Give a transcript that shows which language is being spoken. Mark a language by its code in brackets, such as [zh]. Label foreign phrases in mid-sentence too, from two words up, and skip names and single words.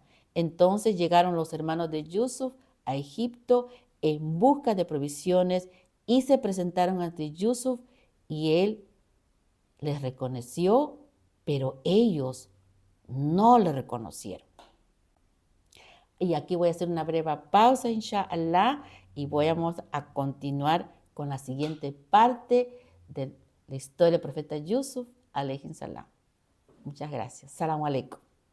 [es] Entonces llegaron los hermanos de Yusuf a Egipto en busca de provisiones y se presentaron ante Yusuf y él les reconoció, pero ellos no le reconocieron. Y aquí voy a hacer una breve pausa, inshallah, y vamos a continuar con la siguiente parte de la historia del profeta Yusuf, [ar] عليه السلام. [es] Muchas gracias. [ar] السلام عليكم.